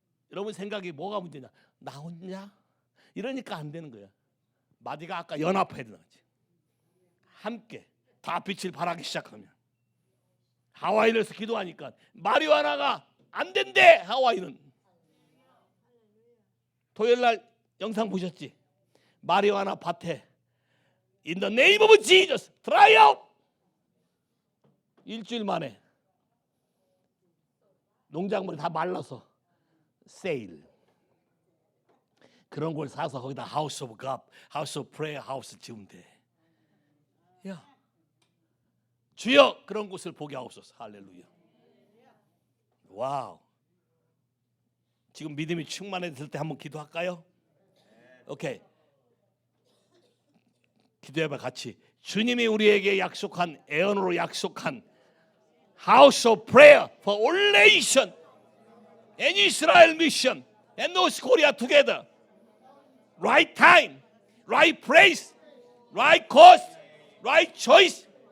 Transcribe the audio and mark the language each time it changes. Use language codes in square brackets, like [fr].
[ko] 여러분 생각이 뭐가 문제냐? 나 혼자? 이러니까 안 되는 거야. 마디가 아까 연합해야 되지. 함께 다 빛을 발하기 시작하면. 하와이에서 기도하니까 마리화나가 안 된대. 하와이는. 토요일 날 영상 보셨지? 마리화나 밭에 [en] In the name of Jesus dry out. [ko] 일주일 만에 농작물이 다 말라서 세일. 그런 걸 사서 거기다 [en] House of God, House of Prayer, [ko] 하우스 지으면 돼. 야, 주여 그런 곳을 보게 하옵소서. 할렐루야. 와우. 지금 믿음이 충만해질 때 한번 기도할까요? 오케이. 기도해봐 같이. 주님이 우리에게 약속한 애언으로 약속한 [en] House of Prayer for all nation and Israel mission and North Korea together. Right time, right place, right cost, right choice.